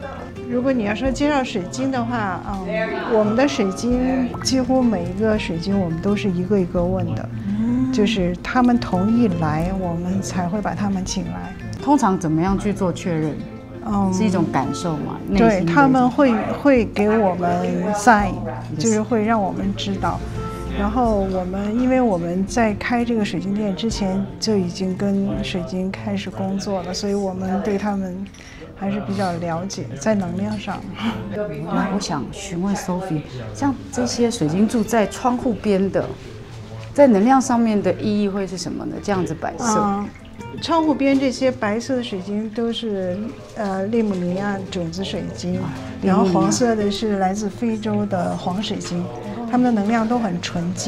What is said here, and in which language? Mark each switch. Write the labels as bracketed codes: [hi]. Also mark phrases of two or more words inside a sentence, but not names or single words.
[zh] 如果你要說介紹水晶的話，我們的水晶幾乎每一個水晶我們都是一個一個問的，就是他們同意來，我們才會把他們請來。通常怎麼樣去做確認？是一種感受嘛？對，他們會給我們 sign， 就是會讓我們知道。然後因為我們在開這個水晶店之前就已經跟水晶開始工作了，所以我們對他們還是比較了解，在能量上。那我想詢問 Sophie， 像這些水晶柱在窗戶邊的，在能量上面的意義會是什麼呢？這樣子擺設。窗戶邊這些白色的水晶都是利姆尼亞種子水晶，然後黃色的是來自非洲的黃水晶，它們的能量都很純淨。